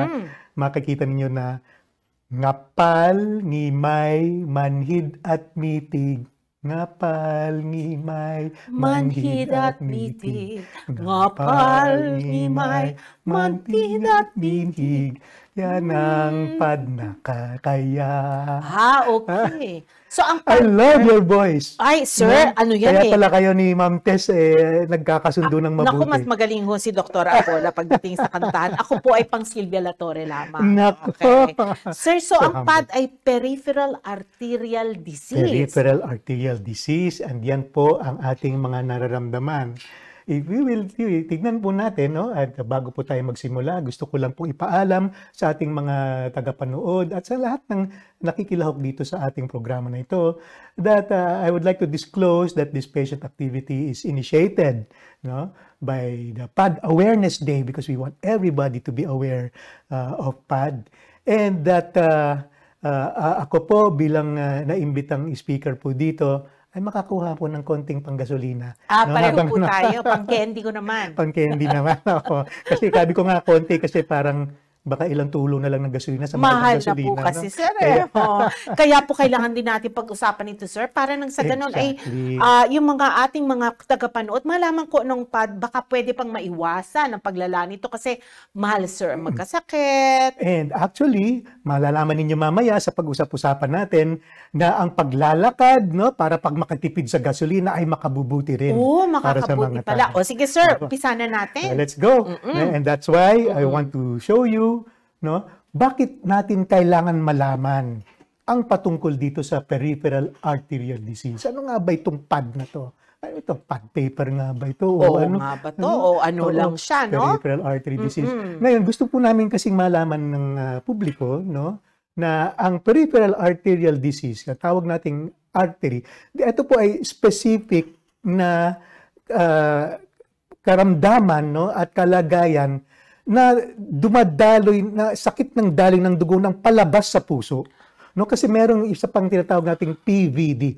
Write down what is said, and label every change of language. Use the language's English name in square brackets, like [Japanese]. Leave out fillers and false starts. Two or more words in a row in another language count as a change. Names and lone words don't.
[Filipino] Makikita ninyo na ngapal, ngimay, manhid at mitig. Ngapal, ngimay, manhid at mitig. Ngapal, ngimay, manhid at mitig. Yan ang PAD na kakaya. Okay. So, ang [English] I love your voice. [Filipino] Ay, sir, ano yan Kaya pala kayo ni Ma'am Tess nagkakasundo ng mabuti. Naku, mas magaling ho si Dr. Apola pagdating sa kantahan. Ako po ay pang Silvia Latore lamang. Naku. Okay. Sir, so ang PAD ay [English] peripheral arterial disease. Peripheral arterial disease, [Filipino] and yan po ang ating mga nararamdaman. Tignan po natin, no? At bago po tayo magsimula, gusto ko lang pong ipaalam sa ating mga tagapanood at sa lahat ng nakikilahok dito sa ating programa na ito [English] that I would like to disclose that this patient activity is initiated, [Filipino] no, [English] by the PAD Awareness Day because we want everybody to be aware of PAD, and that [Filipino] ako po bilang naimbitang speaker po dito ay makakuha po ng konting panggasolina. No? Pareho po tayo. Pang-candy ko naman. Pang-candy naman ako. Kasi sabi ko nga konti kasi parang Baka ilang tulo na lang ng gasolina sa mahal Mahal ng na po gasolina. kasi, No? sir. Eh. Oo. Kaya po kailangan din natin pag-usapan ito, sir, para nang sa ganun Exactly. yung mga ating mga tagapanood, malaman ko nung pad, baka pwede pang maiwasan ang paglala nito kasi mahal, sir, ang magkasakit. [English] And actually, [Filipino] malalaman ninyo mamaya sa pag-usap-usapan natin na ang paglalakad, no, para pag makatipid sa gasolina ay makabubuti rin. Oo, para sa makakabuti mga pala. tao. O sige, sir, Opo. umpisa na So, natin. [English] let's go. And that's why I want to show you, no, [Filipino] bakit natin kailangan malaman ang patungkol dito sa peripheral arterial disease. Ano nga ba itong pad na to? Ano ito? Pad paper nga ba ito? Oo ano, nga ba to? O ano lang siya, no? [English] Peripheral artery disease. [Filipino] Ngayon, gusto po namin kasing malaman ng publiko, no, na ang [English] peripheral arterial disease, [Filipino] na tawag nating artery, ito po ay specific na karamdaman, no, at kalagayan na dumadaloy, na sakit ng daloy ng dugo ng palabas sa puso. No, kasi merong isa pang tinatawag nating PVD,